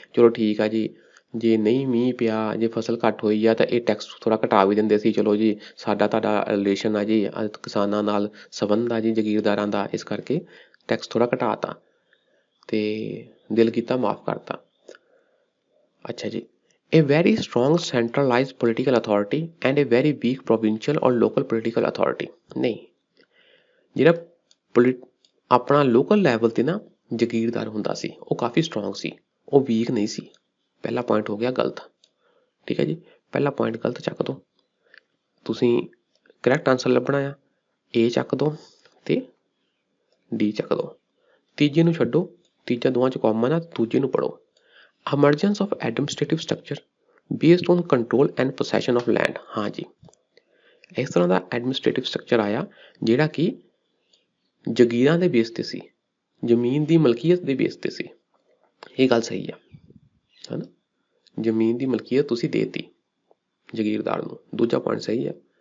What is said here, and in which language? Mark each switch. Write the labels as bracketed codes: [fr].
[pa] ਚਲੋ ਠੀਕ ਆ ਜੀ, ਜੇ ਨਹੀਂ ਮੀਂਹ ਪਿਆ, ਜੇ ਫਸਲ ਘੱਟ ਹੋਈ ਆ ਤਾਂ ਇਹ ਟੈਕਸ ਥੋੜ੍ਹਾ ਘਟਾ ਵੀ ਦਿੰਦੇ ਸੀ। ਚਲੋ ਜੀ, ਸਾਡਾ ਤੁਹਾਡਾ ਰਿਲੇਸ਼ਨ ਆ ਜੀ, ਕਿਸਾਨਾਂ ਨਾਲ ਸੰਬੰਧ ਆ ਜੀ ਜਗੀਰਦਾਰਾਂ ਦਾ, ਇਸ ਕਰਕੇ ਟੈਕਸ ਥੋੜ੍ਹਾ ਘਟਾ ਤਾ ਤੇ ਦਿਲ ਕੀਤਾ ਮਾਫ਼ ਕਰਤਾ। ਅੱਛਾ ਜੀ, [en] a very strong centralized political authority and a very weak provincial or local political authority। [pa] ਨਹੀਂ, ਜਿਹੜਾ ਆਪਣਾ ਲੋਕਲ ਲੈਵਲ 'ਤੇ ਨਾ ਜਗੀਰਦਾਰ ਹੁੰਦਾ ਸੀ, ਉਹ ਕਾਫੀ ਸਟਰੋਂਗ ਸੀ, ਉਹ ਵੀਕ ਨਹੀਂ ਸੀ। ਪਹਿਲਾ ਪੁਆਇੰਟ ਹੋ ਗਿਆ ਗਲਤ। ਠੀਕ ਹੈ ਜੀ, ਪਹਿਲਾ ਪੁਆਇੰਟ ਗਲਤ ਚੱਕ ਦਿਓ। ਤੁਸੀਂ ਕਰੈਕਟ ਆਨਸਰ ਲੱਭਣਾ ਆ, ਏ ਚੱਕ ਦਿਓ ਅਤੇ ਡੀ ਚੱਕ ਦਿਓ। ਤੀਜੇ ਨੂੰ ਛੱਡੋ, ਤੀਜਾ ਦੋਵਾਂ 'ਚ ਕਾਮਨ ਆ, ਦੂਜੇ ਨੂੰ ਪੜ੍ਹੋ। [en] Emergence of administrative structure based on control and possession of land। [pa] ਹਾਂ ਜੀ, ਇਸ ਤਰ੍ਹਾਂ ਦਾ ਐਡਮਿਨਿਸਟ੍ਰੇਟਿਵ ਸਟਰਕਚਰ ਆਇਆ ਜਿਹੜਾ ਕਿ ਜਗੀਰਾਂ ਦੇ ਬੇਸ 'ਤੇ ਸੀ, ਜ਼ਮੀਨ ਦੀ ਮਲਕੀਅਤ ਦੇ ਬੇਸ 'ਤੇ ਸੀ। ਇਹ ਗੱਲ ਸਹੀ ਆ, ਹੈ ਨਾ। ਜ਼ਮੀਨ ਦੀ ਮਲਕੀਅਤ ਤੁਸੀਂ ਦੇ ਦਿੱਤੀ ਜਗੀਰਦਾਰ ਨੂੰ। ਦੂਜਾ ਪੁਆਇੰਟ ਸਹੀ ਆ।